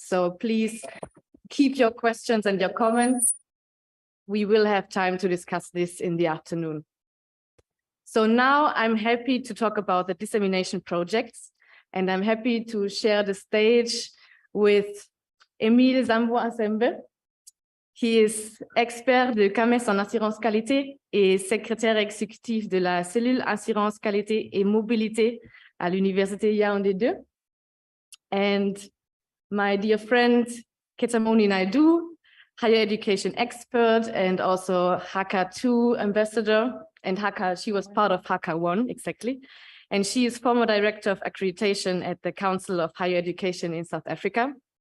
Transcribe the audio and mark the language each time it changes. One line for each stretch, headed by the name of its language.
English: So please keep your questions and your comments. We will have time to discuss this in the afternoon. So now I'm happy to talk about the dissemination projects. And I'm happy to share the stage with Émile Zambo-Asembe. He is
French: expert de CAMES en assurance qualité et secrétaire exécutif de la cellule assurance qualité et mobilité à l'Université Yaoundé 2.
English: And my dear friend, Ketamoni Naidu, higher education expert and also HAQAA2 ambassador. And HAQAA, she was part of HAQAA1, exactly. And she is former director of accreditation at the Council of Higher Education in South Africa.